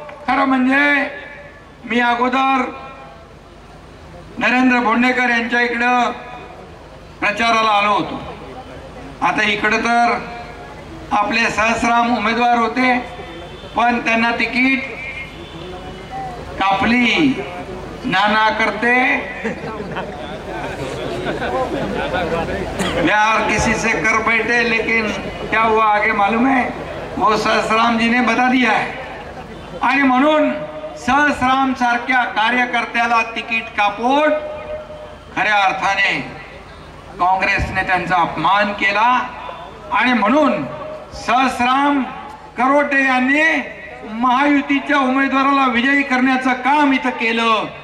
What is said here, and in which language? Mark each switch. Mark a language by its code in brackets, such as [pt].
[mr] खरं म्हणजे मी अगोदर नरेंद्र भोंडेकर यांच्या इकडं प्रचाराला आलो होतो, आता इकडं तर आपले सहस्राम उमेदवार होते पण त्यांना तिकीट कापली। [hi] नाना करते यार किसी से कर बैठे, लेकिन क्या हुआ आगे मालूम है, वो सहस्राम जी ने बता दिया है। [mr] आणि म्हणून सहस्राम सारख्या कार्यकर्त्याला तिकीट कापून खऱ्या अर्थाने काँग्रेसने त्यांचा अपमान केला आणि म्हणून सहस्राम करोटे यांनी महायुतीच्या उमेदवाराला विजयी करण्याचं काम इथं केलं।